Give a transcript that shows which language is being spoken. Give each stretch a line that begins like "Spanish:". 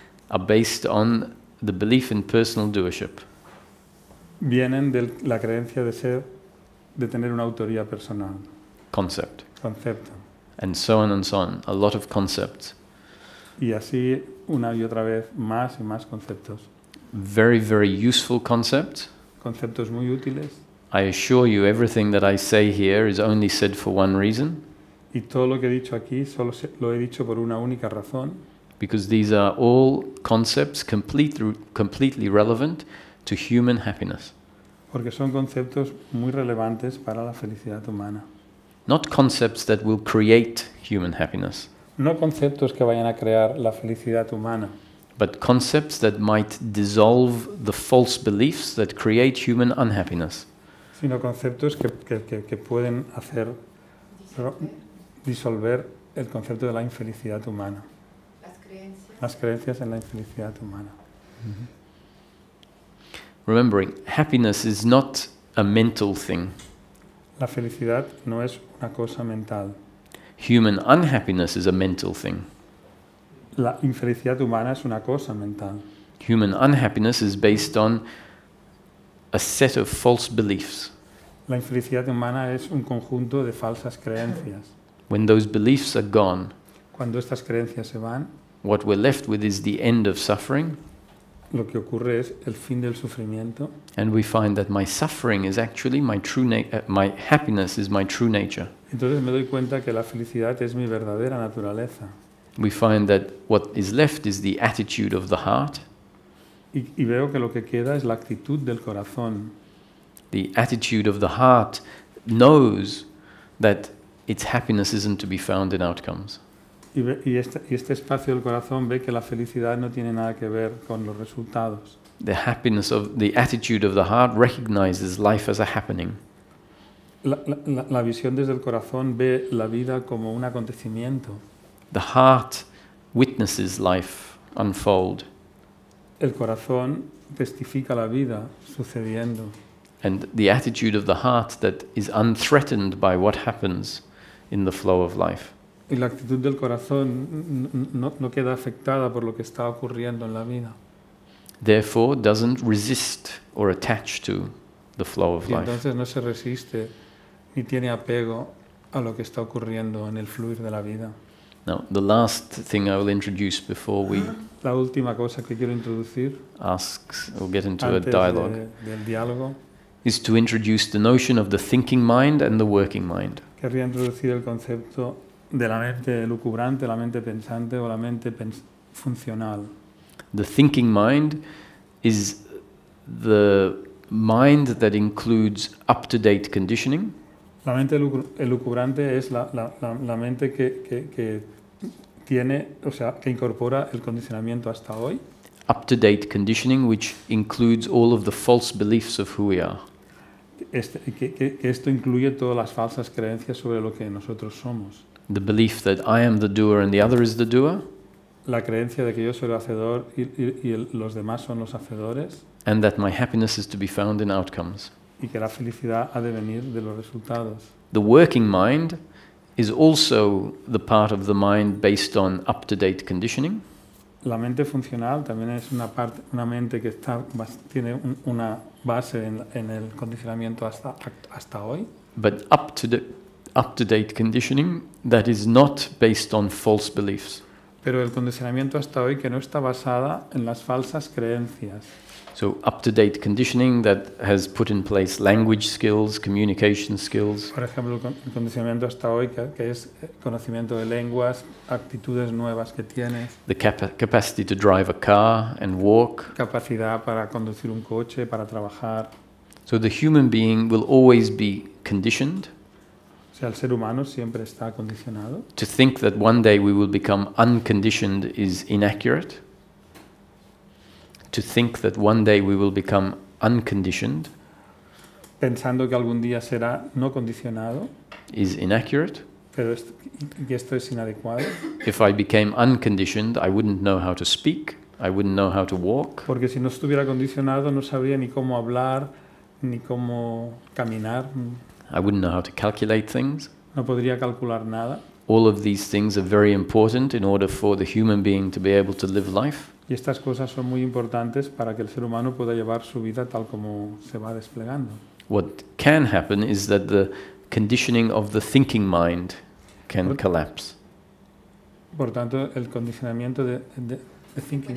English: are based on the belief in personal doership.
Spanish: vienen de la creencia de tener una autoría personal.
English: Concept.
Spanish: Concepto.
English: And so on and so on. A lot of concepts.
Spanish: Y así una y otra vez más y más conceptos.
English: Very, very useful concepts.
Spanish: Conceptos muy útiles.
English: I assure you everything that I say here is only said for one reason.
Spanish: Y todo lo que he dicho aquí solo lo he dicho por una única razón.
English: Because these are all concepts completely relevant to human happiness.
Spanish: Porque son conceptos muy relevantes para la felicidad humana.
English: Not concepts that will create human happiness,
Spanish: No conceptos que vayan a crear la felicidad humana,
English: but concepts that might dissolve the false beliefs that create human unhappiness.
Spanish: sino conceptos que pueden hacer disolver el concepto de la infelicidad humana, las creencias en la infelicidad humana.
English: Remembering, happiness is not a mental thing.
Spanish: La felicidad no es una cosa mental.
English: Human unhappiness is a mental thing.
Spanish: La infelicidad humana es una cosa mental.
English: Human unhappiness is based on a set of false beliefs.
Spanish: La infelicidad humana es un conjunto de falsas creencias.
English: When those beliefs are gone,
Spanish: Cuando estas creencias se van,
English: what we're left with is the end of suffering,
Spanish: lo que ocurre es el fin del sufrimiento
English: and we find that my suffering is actually my true my happiness is my true nature.
Spanish: Entonces me doy cuenta que la felicidad es mi verdadera naturaleza.
English: We find that what is left is the attitude of the heart.
Spanish: Y veo que lo que queda es la actitud del corazón.
English: The attitude of the heart knows that its happiness isn't to be found in outcomes.
Spanish: Y este espacio del corazón ve que la felicidad no tiene nada que ver con los resultados.
English: The attitude of the heart recognizes life as a happening.
Spanish: La visión desde el corazón ve la vida como un acontecimiento.
English: The heart witnesses life unfold.
Spanish: El corazón testifica la vida sucediendo.
English: And the attitude of the heart that is unthreatened by what happens in the flow of life.
Spanish: Y la actitud del corazón no queda afectada por lo que está ocurriendo en la vida.
English: Therefore, doesn't resist or attach to the flow of
Spanish: Y
English: life.
Spanish: entonces no se resiste ni tiene apego a lo que está ocurriendo en el fluir de la vida.
English: Now, the last thing I will introduce before we
Spanish: La última cosa que quiero introducir
English: ask or get into a
Spanish: antes
English: dialogue
Spanish: del diálogo,
English: is to introduce the notion of the thinking mind and the working mind.
Spanish: querría introducir el concepto de la mente lucubrante, la mente pensante o la mente funcional.
English: The thinking mind is the mind that includes up-to-date conditioning.
Spanish: La mente lucubrante es la mente que tiene, o sea, que incorpora el condicionamiento hasta hoy.
English: Up-to-date conditioning, which includes all of the false beliefs of who we are.
Spanish: Que esto incluye todas las falsas creencias sobre lo que nosotros somos.
English: The belief that I am the doer and the other is the doer,
Spanish: La creencia de que yo soy el hacedor y los demás son los hacedores,
English: and that my happiness is to be found in outcomes.
Spanish: y que la felicidad ha de venir de los resultados.
English: The working mind is also the part of the mind based on up-to-date conditioning.
Spanish: La mente funcional también es una mente que tiene una base en el condicionamiento hasta hoy,
English: But up-to-date conditioning that is not based on false beliefs.
Spanish: pero el condicionamiento hasta hoy que no está basada en las falsas creencias.
English: So up-to-date conditioning that has put in place language skills, communication skills,
Spanish: Por ejemplo, el condicionamiento hasta hoy que es conocimiento de lenguas, actitudes nuevas que tienes,
English: the capacity to drive a car and walk.
Spanish: capacidad para conducir un coche, para trabajar.
English: So the human being will always be conditioned
Spanish: O sea, el ser humano siempre está condicionado.
English: to think that one day we will become unconditioned is inaccurate. to think that one day we will become unconditioned
Spanish: pensando que algún día será no condicionado,
English: is inaccurate.
Spanish: pero y esto es inadecuado,
English: If I became unconditioned, I wouldn't know how to speak, I wouldn't know how to walk,
Spanish: porque si no estuviera condicionado no sabría ni cómo hablar, ni cómo caminar,
English: I wouldn't know how to calculate things.
Spanish: no podría calcular nada.
English: All of these things are very important in order for the human being to be able to live life.
Spanish: Y estas cosas son muy importantes para que el ser humano pueda llevar su vida tal como se va desplegando.
English: What can happen is that the conditioning of the thinking mind can collapse.
Spanish: Por tanto, el condicionamiento de thinking